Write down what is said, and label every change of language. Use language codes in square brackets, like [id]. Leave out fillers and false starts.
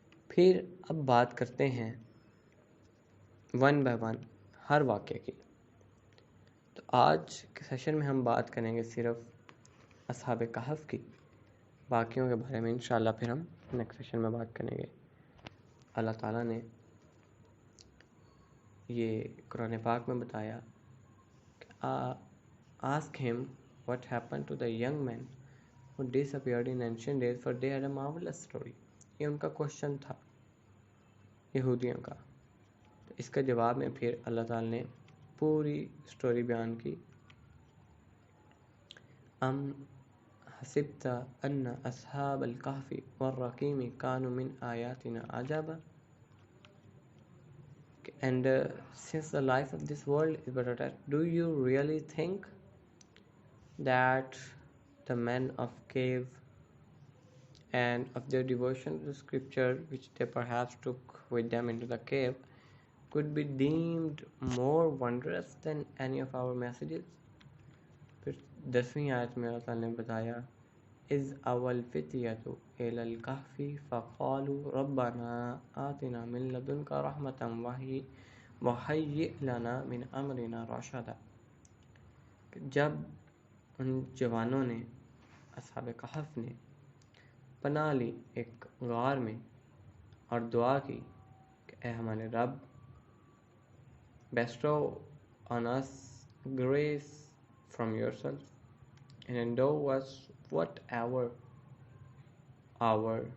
[ur] پھر اب بات کرتے ہیں ون بائی ون ہر واقعے کی. تو آج کے سیشن میں ہم بات کریں گے صرف اصحاب کہف کی، باقیوں کے بارے میں انشاءاللہ پھر ہم نیکسٹ سیشن میں بات کریں گے. اللہ تعالیٰ نے یہ قرآن پاک میں بتایا کہ [en] ask him what happened to the young men who disappeared in ancient days for they had a marvelous story. [ur] یہ ان کا کوشچن تھا یہودیوں کا. تو اس کا جواب میں پھر اللہ تعالیٰ نے پوری سٹوری بیان کی. [ar] ام حسبت ان اصحاب الکہف والرقیم کانوا من آیاتنا عجبا، [en] And since the life of this world is but a test, do you really think that the men of cave and of their devotion to the scripture, which they perhaps took with them into the cave, could be deemed more wondrous than any of our messages? [ur] پھر 10ویں آیت میں اللہ تعالیٰ نے بتایا [ar] اِذْ أَوَى الْفِتْيَةُ إِلَى الْكَهْفِ فَقَالُوا رَبَّنَا آتِنَا مِن لَّدُنْكَ رَحْمَةً وَهَيِّئْ لَنَا مِنْ أَمْرِنَا رَشَدًا، [ur] جب ان جوانوں نے، اصحاب کہف نے، پناہ لی ایک غار میں اور دعا کی کہ اے ہمارے رب، [en] bestow on us grace from yourself and endow us whatever our